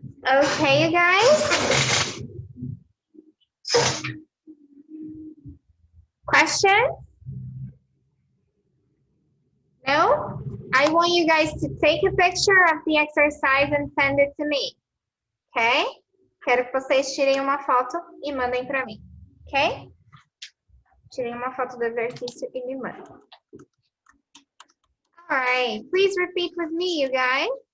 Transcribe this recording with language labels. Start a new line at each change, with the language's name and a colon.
English: Okay, you guys. Question? No? I want you guys to take a picture of the exercise and send it to me. Ok?
Portuguese: Quero que vocês tirem uma foto e mandem para mim. Ok? Tirem uma foto do exercício e me mandem.
English: Alright, please repeat with me, you guys.